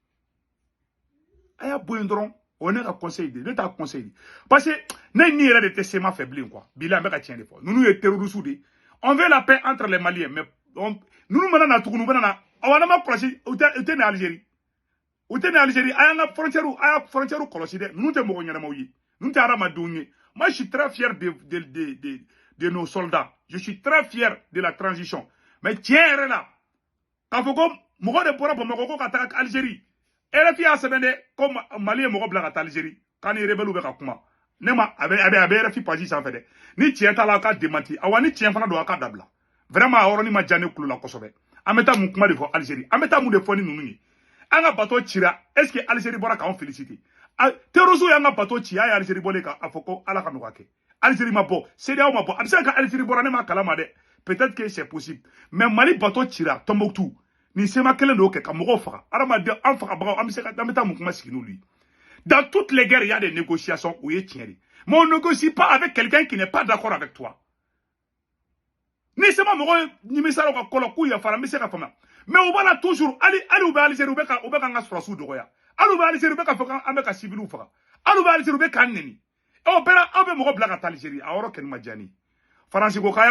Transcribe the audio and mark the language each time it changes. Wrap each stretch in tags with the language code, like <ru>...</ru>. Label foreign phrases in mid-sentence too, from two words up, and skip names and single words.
<bm>a y'a bɔ yen dɔrɔn o ye ne ka conseil de ne t'a conseil de</bm> <fr>parce que</fr> <bm>ne ni yɛrɛ de tɛ sema fɛ bilen quoi bilahi an bɛ ka tiɲɛ de fɔ ninnu ye terroristes de</bm> <fr>on veut la paix entre les Maliens mais</fr> <bm>ninnu mana na tuguni u bɛna na awa ne ma kɔlɔsi u tɛ ni Algérie u tɛ ni Algérie a y'an ka frontière kɔlɔsi dɛ ninnu tɛ mɔgɔ ɲɛnamaw ye ninnu tɛ hadamadenw ye</bm> <fr>moi je suis très fier de nos soldats je suis très fier de la transition mais</fr> <bm>tiɲɛ yɛrɛ la k'a fɔ ko mɔgɔ de bɔra Bamakɔ ko ka taga Algérie RFI y'a sɛbɛn dɛ ko Mali ye mɔgɔ bila ka taa Algérie k'a ni rebelles bɛ ka kuma ne ma a bɛ RFI page sanfɛ dɛ ni tiɲɛ t'a la a ka démenti awa ni tiɲɛ fana don a ka dabila vraiment a yɔrɔnin ma diya ne kulo la kosɛbɛ an bɛ taa mun kuma de fɔ Algérie an bɛ taa mun de fɔ ni ninnu ye an ka bateau cira</bm> <fr>est ce que</fr> <bm>Algérie bɔra k'anw féliciter terroristes y'an ka bateau ci a ye Algérie bɔlen k'a fɔ ko Ala ka nɔgɔya kɛ Algérie ma bɔ CEDEAO ma bɔ a bɛ se ka Algérie bɔra ne ma kalama dɛ</bm> <fr>peut-être que c'est possible mais</fr> <bm>Mali bateau cira Tombouctou ni sema kelen de y'o kɛ ka mɔgɔw faga adamaden an fagabagaw an bɛ taa mun kuma sigi n'olu ye</bm> <fr>dans toutes les guerres il y a des négociations</fr> <bm>o ye tiɲɛ de</bm> <fr>mais on ne négocie pas avec quelqu'un qui n'est pas d'accord avec toi</fr> <bm>ni sema mɔgɔ nimisara u ka ko la k'u yafara n bɛ se ka faamuya mais u b'a la toujours hali u bɛ Algérie u bɛ ka an ka sɔrɔsiw dɔgɔya hali u bɛ Algérie u bɛ ka fɔ k'an bɛ ka civils faga hali u bɛ Algérie u bɛ k'an nɛni o bɛɛ la aw bɛ mɔgɔ bila ka taa Algérie a yɔrɔ kɛni ma diya ne ye Faransi ko k'a ye</bm>